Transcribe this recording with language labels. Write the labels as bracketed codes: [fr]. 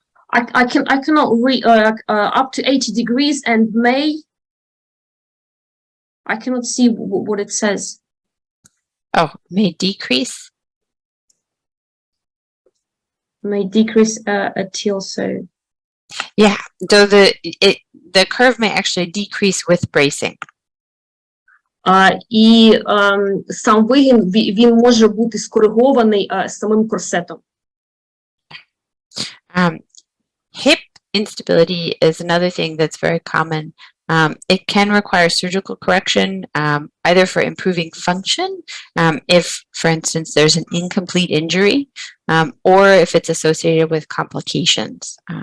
[en] I cannot read up to 80 degrees, and I cannot see what it says. Oh, may decrease? May decrease until so. Yeah, so the curve may actually decrease with bracing. [uk] І сам вигін, він може бути скоригований самим корсетом. [en] Hip instability is another thing that's very common. It can require surgical correction, either for improving function, if, for instance, there's an incomplete injury, or if it's associated with complications.